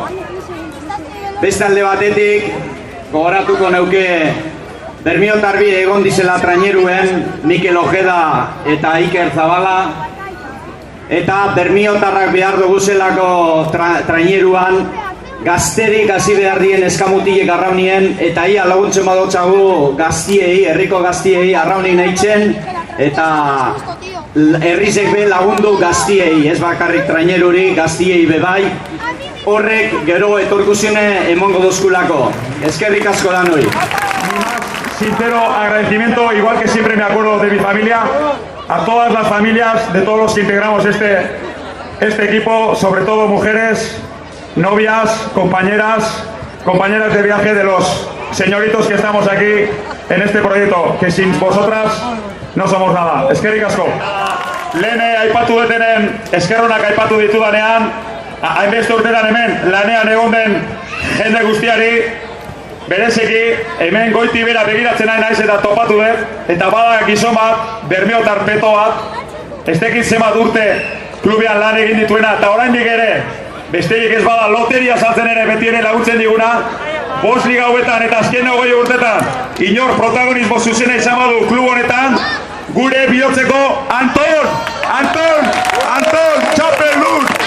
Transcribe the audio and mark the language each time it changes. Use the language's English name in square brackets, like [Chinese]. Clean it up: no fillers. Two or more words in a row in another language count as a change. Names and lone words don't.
[Basque] Beste alde batetik, gogoratuko neuke Bermiotarbi egon dizela traineruen Mikel Ojeda eta Iker Zabala, eta Bermiotarrak behar duguzelako traineruan gazterik hasi behar dien eskamutilek arraunien, eta ia laguntzen badotxagu gaztiei, herriko gaztiei arraunin eitzen, eta herrizek be lagundu gaztiei, ez bakarrik traineruri, gaztiei bebai. Horrek gero etorkizune emongo dozkulako. Eskerrik asko da noi. [Spanish] Sincero agradecimiento, igual que siempre me acuerdo de mi familia, a todas las familias de todos los que integramos este equipo, sobre todo mujeres, novias, compañeras de viaje de los señoritos que estamos aquí en este proyecto, que sin vosotras no somos nada. [Basque] Eskerrik asko. Lene aipatu detenen, eskerronak aipatu ditudanean, hainbeste urtetan hemen lanean egon den jende guztiari, bereziki hemen goiti bera begiratzen nahi naiz eta topatu dut, eta bada gizon bat, Bermiotar peto bat, ez dekit zenbat urte klubean lan egin dituena, eta oraindik ere, besterik ez bada loteria saltzen ere beti ere laguntzen diguna, 5 liga hauetan eta azken 20 urtetan, inor protagonismo zuzena izan badu klub honetan, gure bihotzeko Anton Txapeldun!